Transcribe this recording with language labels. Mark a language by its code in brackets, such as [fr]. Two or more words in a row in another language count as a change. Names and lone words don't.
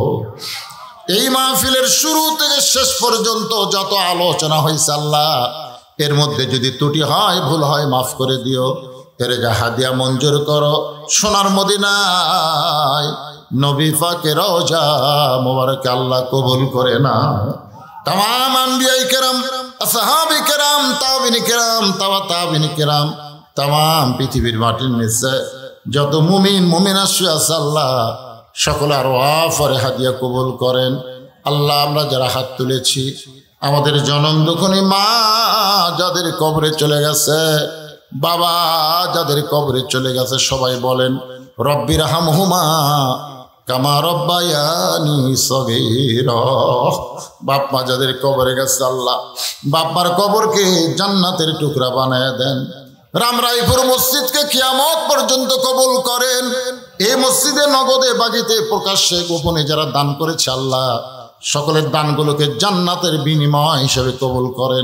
[bn] এই মাহফিলের শুরু থেকে শেষ পর্যন্ত যত আলোচনা হয়েছে আল্লাহ, এর মধ্যে যদি ত্রুটি হয়, ভুল হয়, মাফ করে দিও। এর হাদিয়া মঞ্জুর করো। সোনার মদিনায় নবী পাকের রওজা মোবারকে আল্লাহ কবুল করে না। [ar] تمام الأنبياء الكرام، الأصحاب الكرام، التابعين الكرام، التابعين الكرام, [bn] तमाम পৃথিবীর মাটির নিচে যত মুমিন মুমিনা আছে আল্লাহ সকলের ওয়াফরে হাদিয়া কবুল করেন। আল্লাহ আমরা যারা হাত তুলেছি, আমাদের জনম দুঃখী মা যাদের কবরে চলে গেছে, বাবা যাদের কবরে চলে গেছে, সবাই বলেন [ar] رب ارحمهما كما ربياني صغيرا. [bn] বাপ মা যাদের কবরে গেছে আল্লাহ বাপ্পার কবরকে জান্নাতের টুকরা বানায় দেন। রামরাইপুর মসজিদকে কিয়ামত পর্যন্ত কবুল করেন। এই মসজিদে নগদে বাগিতে প্রকাশ্যে গোপনে যারা দান করেছে আল্লাহ সকলের দানগুলোকে জান্নাতের বিনিময় হিসেবে কবুল করেন।